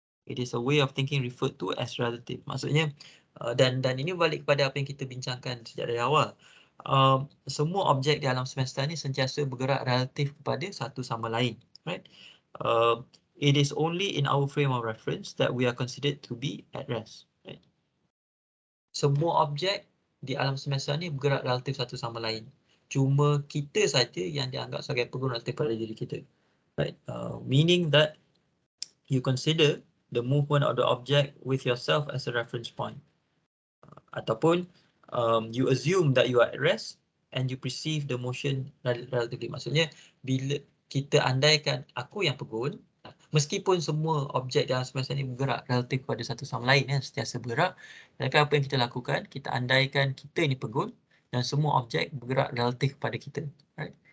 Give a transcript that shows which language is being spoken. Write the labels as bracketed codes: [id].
[en] It is a way of thinking referred to as relative. [ms] Maksudnya, dan ini balik kepada apa yang kita bincangkan sejak dari awal. Semua objek di alam semesta ni sentiasa bergerak relatif kepada satu sama lain, [en] right? It is only in our frame of reference that we are considered to be at rest, right? [ms] semua objek di alam semesta ni bergerak relatif satu sama lain. Cuma kita saja yang dianggap sebagai pegun relatif pada diri kita. [en] Right? Meaning that you consider the movement of the object with yourself as a reference point. Ataupun you assume that you are at rest and you perceive the motion relatively. [ms] Maksudnya bila kita andaikan aku yang pegun, meskipun semua objek dalam semesta ini bergerak relatif pada satu sama lain, sentiasa bergerak, dan apa yang kita lakukan, kita andaikan kita ini pegun dan semua objek bergerak relatif pada kita, [en] right?